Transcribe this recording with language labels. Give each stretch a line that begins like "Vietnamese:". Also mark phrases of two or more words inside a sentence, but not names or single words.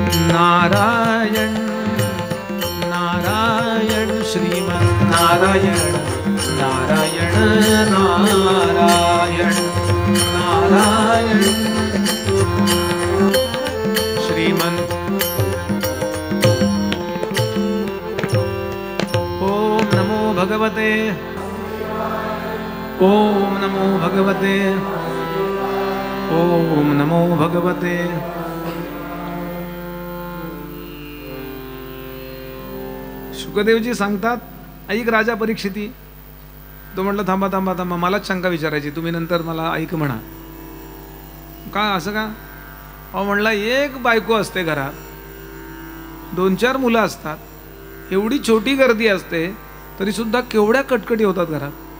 Sanskrit: नारायण नारायण श्रीमन्नारायण नारायण नारायण नारायण श्रीमन् ओम नमो भगवते ओम नमो भगवते ओम नमो भगवते
Marathi: शुकदेवजी सांगतात, ऐक राजा परीक्षिती. तो म्हटलं थांबा थांबा थांबा, मलाच शंका विचारायची, तुम्ही नंतर मला ऐक म्हणा. का असं का? अहो म्हणला, एक बायको असते घरात, 2-4 मुलं असतात, एवढी छोटी गर्दी असते तरी सुद्धा केवढ्या कटकटी होतात घरात.